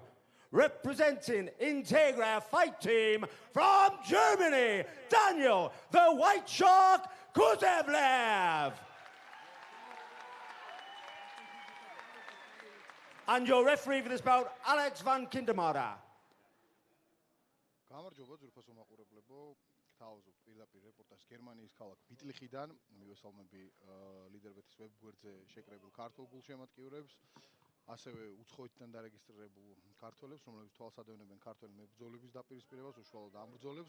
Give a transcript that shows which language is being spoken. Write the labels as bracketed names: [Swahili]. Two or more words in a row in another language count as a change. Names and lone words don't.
[English] Representing Integra Fight Team from Germany, Daniel the White Shark Kuzevlev. And your referee for this bout, Alex van Kindermara. [Georgian] გამარჯობა ძვირფასო მაყურებლებო, გთავაზობთ პირდაპირ რეპორტაჟს გერმანიის ქალაქ ბიტლიხიდან. მივესალმები ლიდერბეთის ვებგვერდზე შეკრებილ ქართულ გულშემატკივრებს, ასევე უცხოეთიდან დარეგისტრირებულ ქართველებს, რომლებიც თვალსადევნებენ ქართველი მებრძოლების დაპირისპირებას, უშუალოდ ამ ბრძოლებს.